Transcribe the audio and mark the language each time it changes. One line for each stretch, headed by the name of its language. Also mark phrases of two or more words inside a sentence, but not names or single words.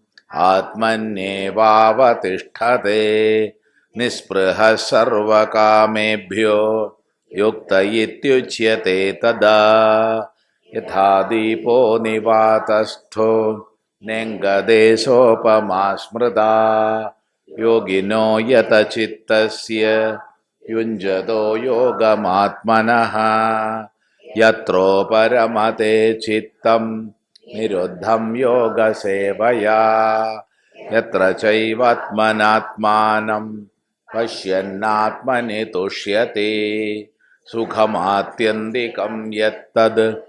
Sanskrit: आत्मन्येवावतिष्ठते निःस्पृहः सर्वकामेभ्यो युक्त इत्युच्यते तदा यथा दीपो निवातस्थो नेङ्गते सोपमा स्मृता യോഗിനോ യത ചിത്തസ്യ യുഞ്ജതോ യോഗമാത്മനഃ യത്രോ പരമതേ ചിത്തം നിരുദ്ധം യോഗസേവയാ യത്ര ചൈവാത്മനാത്മാനം പശ്യന്നാത്മനി തുഷ്യത്തെ സുഖമാത്യന്തികം യത്തത്